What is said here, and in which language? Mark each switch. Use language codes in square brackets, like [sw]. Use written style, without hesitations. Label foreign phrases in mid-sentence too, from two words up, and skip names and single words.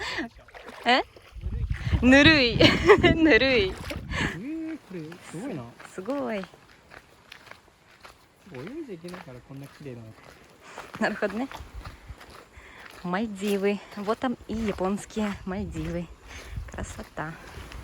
[ru] Нырый, нырый. [ja] これすごいな。すごい。泳いじゃいけないからこんな綺麗なのか。なるほどね。Мальдивы. [ru] Вот там и японские Мальдивы. Красота.